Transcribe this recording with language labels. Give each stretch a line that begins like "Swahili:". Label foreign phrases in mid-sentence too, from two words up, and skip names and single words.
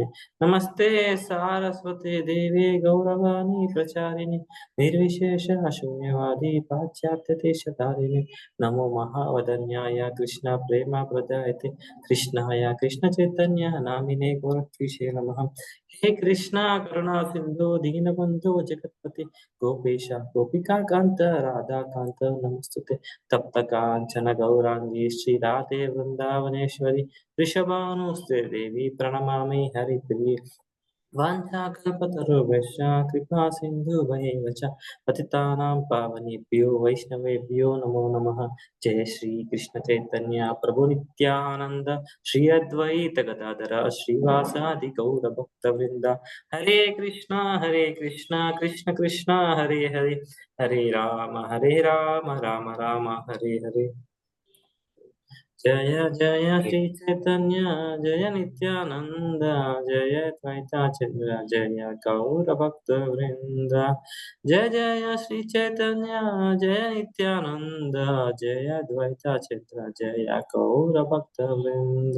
Sanskrit: నమస్తే సారస్వతే దేవే గౌరవాణి ప్రచారిణి నిర్విశేష శూన్యవాది పాశ్చాత్య దేశధారిణి. నమో మహావదన్యాయ కృష్ణ ప్రేమ ప్రదాయతే కృష్ణాయ కృష్ణ చైతన్య నామినే గోరక్షే నమః. हे कृष्णा करुणा सिंधु दीनबंधु जगतपति गोपेश गोपिका कांत राधा कांत नमस्तुते. तप्त कांचन गौरांगी श्री राधे वृंदावनेश्वरी वृषभानुस्ते देवी प्रणमामि हरिप्रिये. वाञ्छाकल्पतरुभ्यश्च कृपा सिन्धुभ्येव च पतितानां पावनेभ्यो वैष्णवेभ्यो नमो नमः. जय श्री कृष्ण चैतन्य प्रभु नित्यानंद श्री अद्वैत गदाधर श्रीवासादि गौर भक्तवृंद. हरे कृष्णा कृष्ण कृष्ण हरे हरे हरे राम राम राम हरे हरे. जय जय श्री चैतन्य जय नित्यानंद जय द्वैता चंद्र जय गौर भक्त वृंद. जय जय श्री चैतन्य जय नित्यानंद जय द्वैता चंद्र जय गौर भक्त वृंद.